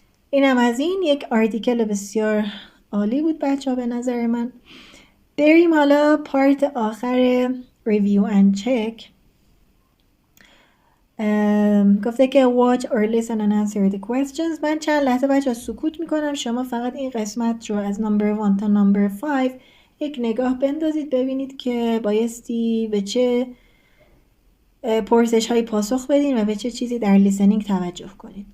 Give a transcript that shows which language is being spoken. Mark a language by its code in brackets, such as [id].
[fa] اینم از این یک آرتیکل بسیار عالی بود بچه ها به نظر من. بریم حالا پارت آخر [en] review and check. [fa] گفته که [en] watch or listen and answer the questions. [fa] من چند لحظه بچه سکوت میکنم، شما فقط این قسمت رو از نمبر 1 تا نمبر 5 یک نگاه بندازید ببینید که بایستی به چه پرسش هایی پاسخ بدین و به چه چیزی در لیسنینگ توجه کنید.